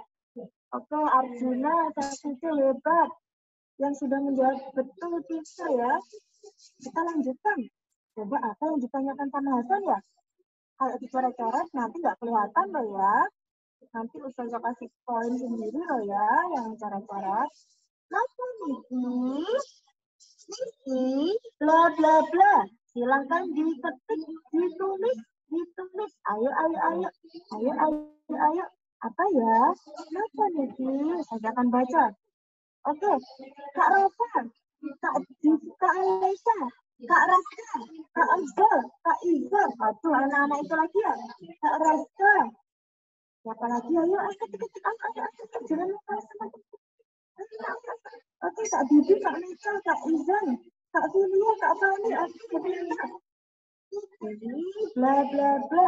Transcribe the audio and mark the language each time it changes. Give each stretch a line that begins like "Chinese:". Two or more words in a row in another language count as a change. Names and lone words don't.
Indonesian: Oke, Arjuna, Sasuke hebat. Yang sudah menjawab betul bisa ya. Kita lanjutkan. Coba apa yang ditanyakan sama Hasan ya? Kalau dicoret-coret nanti nggak kelihatan loh ya. Nanti Ustazah kasih poin sendiri loh ya yang coret-coret.
Javanese: Napa Niki? Niki, bla bla bla.
Indonesian: Silahkan diketik, ditulis. Ayo. Apa ya?
Javanese: Napa Niki?
Indonesian: Saya akan baca. Oke, Kak Rafa, Kak Alesa, Kak Raska, Kak Amzal, Kak Izal. Aduh, anak-anak itu lagi ya. Kak Raska. Siapa lagi? Ayo, ketik. Jangan lupa sama Oke, Kak Bibi, Kak Nika, Kak Izal, Kak Filia, Kak Fani. Ini bla bla bla.